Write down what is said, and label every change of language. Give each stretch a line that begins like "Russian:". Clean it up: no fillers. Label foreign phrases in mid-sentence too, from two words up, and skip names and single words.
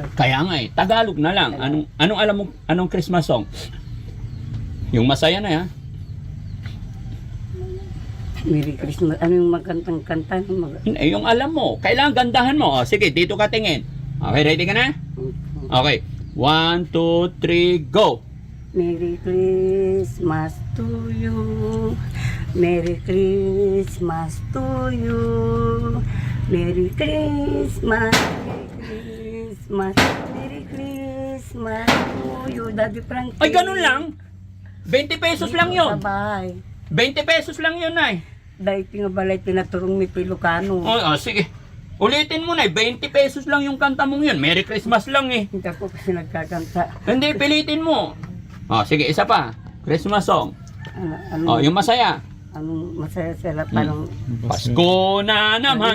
Filipino: Kaya nga eh, Tagalog na lang. Anong alam mo, anong
English: Christmas song?
Filipino: Yung masaya na, ha?
English: Merry Christmas.
Filipino: Ano yung magkantang kanta? Yung alam mo, kailangan gandahan mo. O, sige, dito ka tingin. Okay, ready ka na? Okay. 1, 2, 3, go!
English: Merry Christmas to you. Merry Christmas to you. Merry Christmas. Merry Christmas. Merry Christmas to you. Daddy Frankie.
Filipino: Ay, ganun lang? 20 pesos lang yun. Sabay. 20 pesos lang yun, Nay.
Iloko: Dahil pingabalay tinaturong mi Ilocano.
Filipino: Sige. Ulitin mo, Nay. 20 pesos lang yung kanta mong yun.
English: Merry Christmas
Filipino: lang eh. Hindi ako kasi nagkakanta. Hindi, pilitin mo. Sige, isa pa.
English: Christmas song.
Filipino: Yung masaya. Anong masaya sila parang... Pasko na naman.